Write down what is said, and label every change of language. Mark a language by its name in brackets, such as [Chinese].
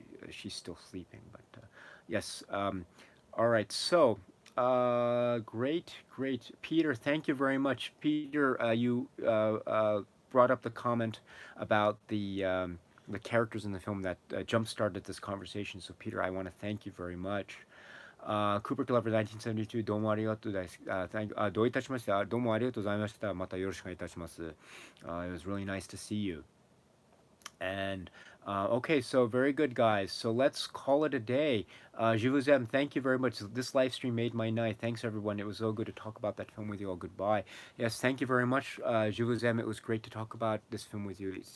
[English] She's still sleeping, but yes. All right, so great. Peter, thank you very much. Peter, you brought up the comment about the characters in the film that jump-started this conversation. So Peter, I want to thank you very much. [Japanese] Cooper Clever 1972どうもありがとうです。どういたしました。どうもありがとうございました。またよろしくお願いいたします。 [English] It was really nice to see you. And okay, so very good, guys. So let's call it a day. [French] Je vous aime. [English] Thank you very much. This live stream made my night. Thanks, everyone. It was so good to talk about that film with you all. Goodbye. Yes, thank you very much. [French] Je vous aime. [English] It was great to talk about this film with you.